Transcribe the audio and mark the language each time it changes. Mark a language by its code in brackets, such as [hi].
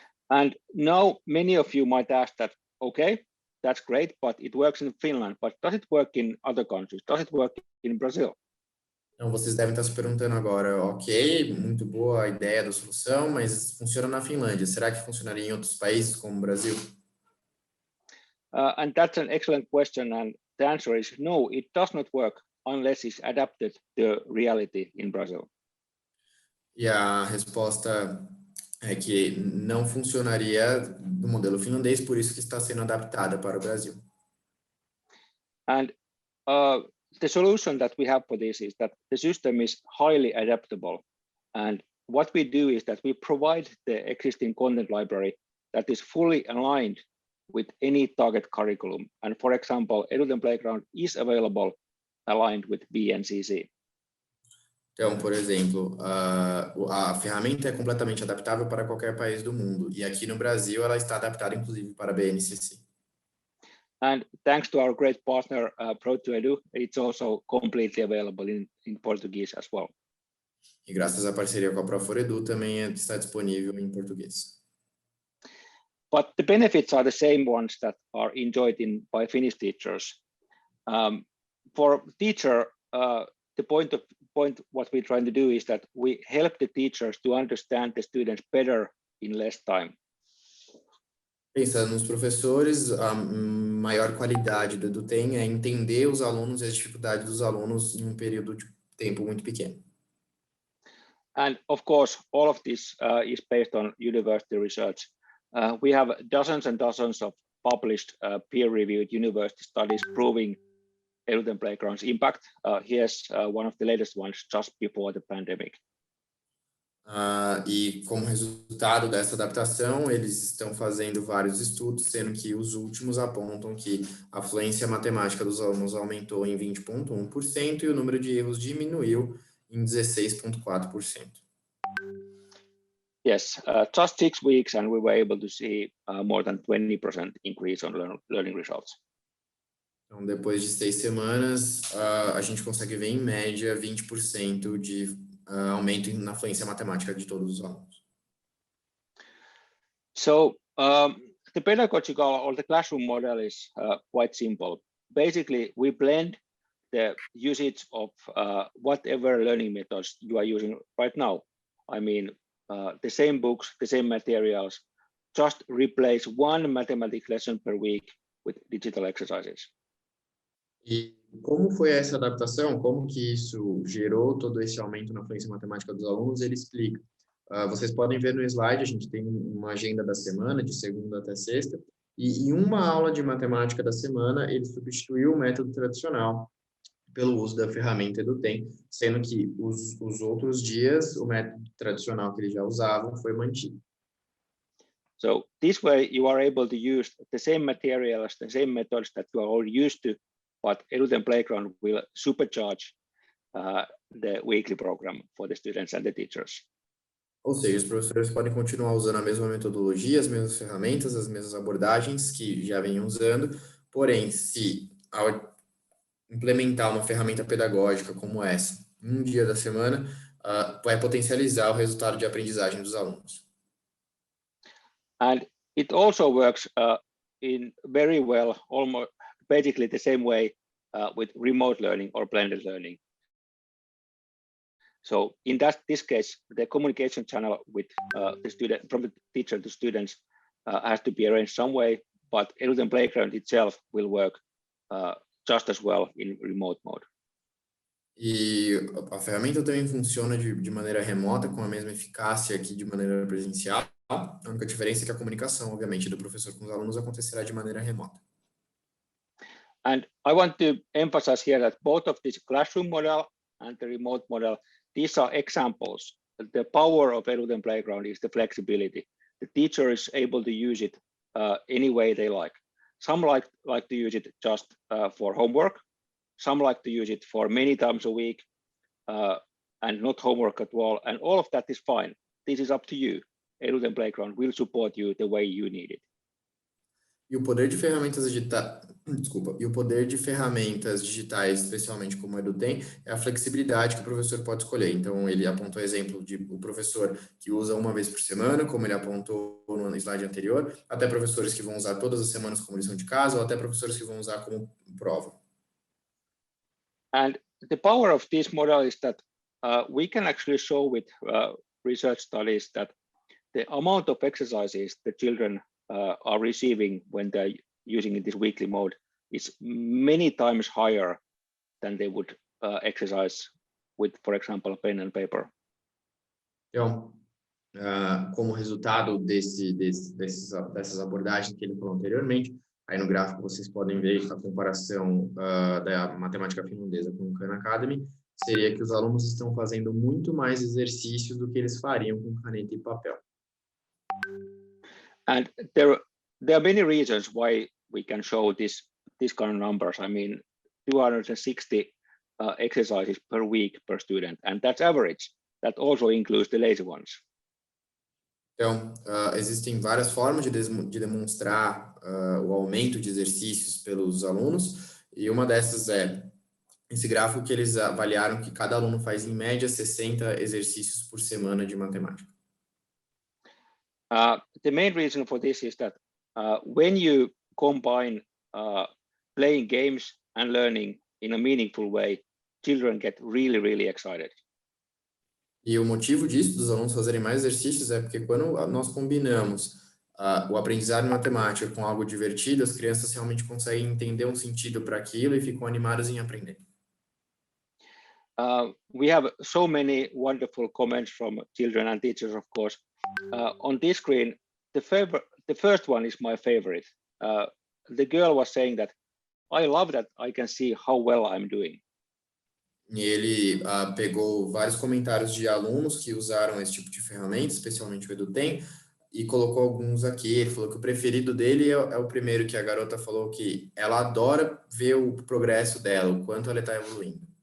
[en] And now many of you might ask that, okay, that's great, but it works in Finland, but does it work in other countries? Does it work in Brazil? [pt] Então, vocês devem estar se perguntando agora, ok, muito boa a ideia da solução, mas funciona na Finlândia. Será que funcionaria em outros países, como o Brasil? [en] And that's an excellent question, and the answer is no, it does not work unless it's adapted to reality in Brazil. [pt] E a resposta é que não funcionaria no modelo finlandês, por isso que está sendo adaptada para o Brasil. [en] And the solution that we have for this is that the system is highly adaptable. And what we do is that we provide the existing content library that is fully aligned with any target curriculum. And for example, Eduten Playground is available aligned with BNCC. [pt] Então, por exemplo, a ferramenta é completamente adaptável para qualquer país do mundo. E aqui no Brasil, ela está adaptada, inclusive, para a BNCC. [en] And thanks to our great partner, Pro2Edu, it's also completely available in Portuguese as well. [pt] E graças à parceria com a Pro4Edu, também está disponível em português. [en] But the benefits are the same ones that are enjoyed by Finnish teachers. For teacher, the point what we're trying to do is that we help the teachers to understand the students better in less time. [pt] Pensando nos professores, a maior qualidade do Eduten é entender os alunos e as dificuldades dos alunos em um período de tempo muito pequeno. [en] And of course, all of this is based on university research. We have dozens and dozens of published peer-reviewed university studies proving Eduten Playground's impact. Here's one of the latest ones just before the pandemic. [pt] E como resultado dessa adaptação, eles estão fazendo vários estudos, sendo que os últimos apontam que a fluência matemática dos alunos aumentou em 20,1% e o número de erros diminuiu em 16,4%. [en] Yes, just 6 weeks and we were able to see more than 20% increase on learning results. [pt] Então, depois de 6 semanas, a gente consegue ver, em média, 20% de aumento na fluência matemática de todos os alunos. [en] So, the pedagogical or the classroom model is quite simple. Basically, we blend the usage of whatever learning methods you are using right now. I mean, the same books, the same materials, just replace one mathematics lesson per week with digital exercises. [pt] E como foi essa adaptação? Como que isso gerou todo esse aumento na fluência matemática dos alunos? Ele explica. Vocês podem ver no slide, a gente tem uma agenda da semana, de segunda até sexta, e em uma aula de matemática da semana, ele substituiu o método tradicional pelo uso da ferramenta Eduten, sendo que os outros dias, o método tradicional que eles já usavam foi mantido. [en] So this way you are able to use the same materials, the same methods that you are already used to, but Eduten Playground will supercharge the weekly program for the students and the teachers. [pt] Ou seja, os professores podem continuar usando a mesma metodologia, as mesmas ferramentas, as mesmas abordagens que já venham usando, porém, se ao implementar uma ferramenta pedagógica como essa, um dia da semana, vai potencializar o resultado de aprendizagem dos alunos. [en] And it also works in very well, almost basically the same way with remote learning or blended learning. So in this case, the communication channel with the student, from the teacher to students, has to be arranged some way, but Eduten Playground itself will work just as well in remote mode. [pt] E a ferramenta também funciona de maneira remota, com a mesma eficácia que de maneira presencial. A única diferença é que a comunicação, obviamente, do professor com os alunos acontecerá de maneira remota. [en] And I want to emphasize here that both of this classroom model and the remote model, these are examples. The power of Eduten Playground is the flexibility. The teacher is able to use it any way they like. Some like to use it just for homework. Some like to use it for many times a week and not homework at all. And all of that is fine. This is up to you. Eduten Playground will support you the way you need it. [pt] E o poder de ferramentas e o poder de ferramentas digitais, especialmente como o EduTem, é a flexibilidade que o professor pode escolher. Então, ele apontou exemplo de o professor que usa uma vez por semana, como ele apontou no slide anterior, até professores que vão usar todas as semanas como lição de casa, ou até professores que vão usar como prova. [en] And the power of this model is that we can actually show with research studies that the amount of exercises the children are receiving when they're using this weekly mode is many times higher than they would exercise with, for example, pen and paper. [pt] Então, como resultado dessas abordagens que ele falou anteriormente, aí no gráfico vocês podem ver a comparação da matemática finlandesa com o Khan Academy, seria que os alunos estão fazendo muito mais exercícios do que eles fariam com caneta e papel. [en] And there are many reasons why we can show this kind of numbers. I mean, 260 exercises per week per student, and that's average. That also includes the lazy ones. [pt] Então, existem várias formas de demonstrar o aumento de exercícios pelos alunos, e uma dessas é esse gráfico que eles avaliaram que cada aluno faz em média 60 exercícios por semana de matemática. [en] The main reason for this is that when you combine playing games and learning in a meaningful way, children get really, really excited. [pt] E o motivo disso, dos alunos fazerem mais exercícios, é porque quando nós combinamos o aprendizado em matemática com algo divertido, as crianças realmente conseguem entender um sentido para aquilo e ficam animadas em aprender. [en] We have so many wonderful comments from children and teachers, of course. On this screen, the first one is my favorite. The girl was saying that, I love that I can see how well I'm doing. [pt] E ele pegou vários comentários de alunos que usaram esse tipo de ferramenta, especialmente o EduTem, e colocou alguns aqui. Ele falou que o preferido dele é o primeiro, que a garota falou que ela adora ver o progresso dela, o quanto ela está evoluindo.